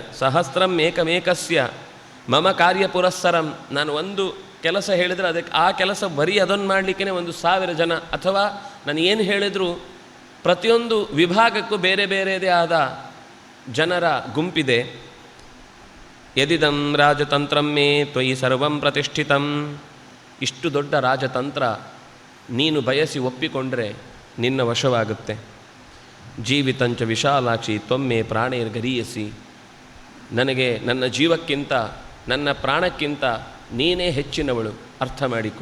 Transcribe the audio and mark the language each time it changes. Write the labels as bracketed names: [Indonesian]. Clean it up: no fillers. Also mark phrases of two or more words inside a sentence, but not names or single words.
[Sanskrit] ಸಹಸ್ರಂ ಏಕಮೇಕಸ್ಯ ಮಮ ಕಾರ್ಯ ಪುರಸ್ಸರಂ. [Kannada] ನಾನು ಒಂದು ಕೆಲಸ ಹೇಳಿದರೆ ಅದಕ್ಕೆ ಆ ಕೆಲಸ ಬರೀ ಅದನ್ನು ಮಾಡಲಿಕ್ಕೆ 1,000 ಜನ, ಅಥವಾ ನಾನು ಏನು ಹೇಳಿದರೂ ಪ್ರತಿಯೊಂದು ವಿಭಾಗಕ್ಕೂ ಬೇರೆ ಬೇರೆದೇ ಆದ ಜನರ ಗುಂಪಿದೆ. [Sanskrit] ಯದಿದಂ ರಾಜತಂತ್ರಂ ಮೇ ತ್ವಯಿ ಸರ್ವಂ ಪ್ರತಿಷ್ಠಿತಂ. [Kannada] ಇಷ್ಟು ದೊಡ್ಡ ರಾಜತಂತ್ರ ನೀನು ಬಯಸಿ ಒಪ್ಪಿಕೊಂಡ್ರೆ ನಿನ್ನ ವಶವಾಗುತ್ತೆ. [Sanskrit] ಜೀವಿತಂಚ ವಿಶಾಲಾಕ್ಷಿ ತ್ವಮ್ಮೆ ಪ್ರಾಣೇರ್ಗರೀಯಸಿ. [Kannada] ನನಗೆ ನನ್ನ ಜೀವಕ್ಕಿಂತ, ನನ್ನ ಪ್ರಾಣಕ್ಕಿಂತ ನೀನೇ ಹೆಚ್ಚಿನವಳು, ಅರ್ಥ ಮಾಡಿಕೊ.